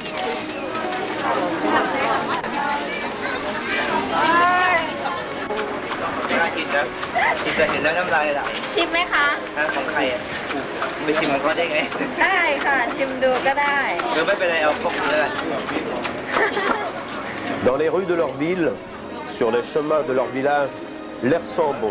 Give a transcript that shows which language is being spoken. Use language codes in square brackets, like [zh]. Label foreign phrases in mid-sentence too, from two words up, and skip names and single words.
[vi] Thịt đó, thịt [th] จะเห็นแล้วน้ำลายไหล ชิมไหมคะ ของใครอ่ะไม่ชิมของเขาได้ไง ได้ค่ะ ชิมดูก็ได้ หรือไม่เป็นไรเอาพวกนี้เลย [fr] Dans les rues de leur ville, sur les chemins de leur village, l'air sent bon.